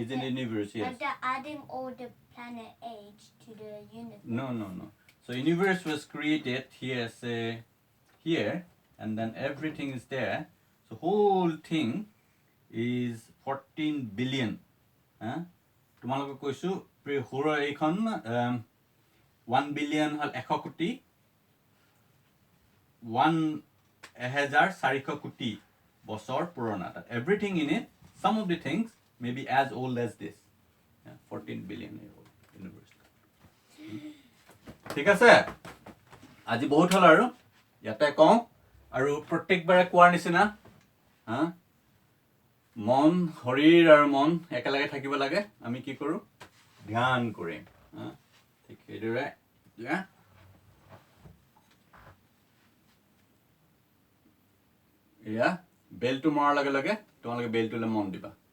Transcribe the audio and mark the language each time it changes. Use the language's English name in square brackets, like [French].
[English] Is in the universe, yes. they're adding all the planet age to the universe. No. So universe was created here, say, here, and then everything is there. So whole thing is 14 billion. [Assamese] তোমালোকক কৈছো সৌৰ এইখন 1 billion হল 100 কোটি 1400 কোটি বছৰ পুৰণা. [English] Everything in it, some of the things may be as old as this. 14 billion year old universe. [Assamese] ঠিক আছে, আজি বহুত হল আৰু ইয়াতে কওঁ আৰু প্ৰত্যেকবাৰে কোৱাৰ নিচিনা মন শৰীৰ আৰু মন একেলগে থাকিব লাগে. আমি কি কৰো ধ্যান কৰিম. ঠিক সেইদৰে এয়া বেলটো মৰাৰ লগে লগে তোমালোকে বেলটোলৈ মন দিবা.